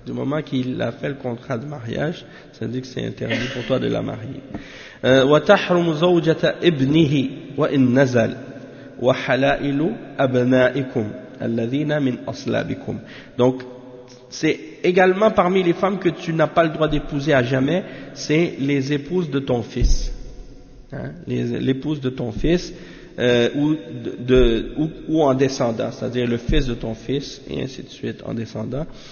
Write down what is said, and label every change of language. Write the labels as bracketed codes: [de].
[fr] Du moment qu'il a fait le contrat de mariage, ça dit que c'est interdit pour toi de la marier. [ar] وتحرم زوجة ابنه وإن نزل وحلائل أبنائكم الذين من أصلابكم. [fr] Donc c'est également parmi les femmes que tu n'as pas le droit d'épouser à jamais, c'est les épouses de ton fils, hein? Les l'épouse de ton fils ou en descendant, c'est-à-dire le fils de ton fils et ainsi de suite en descendant.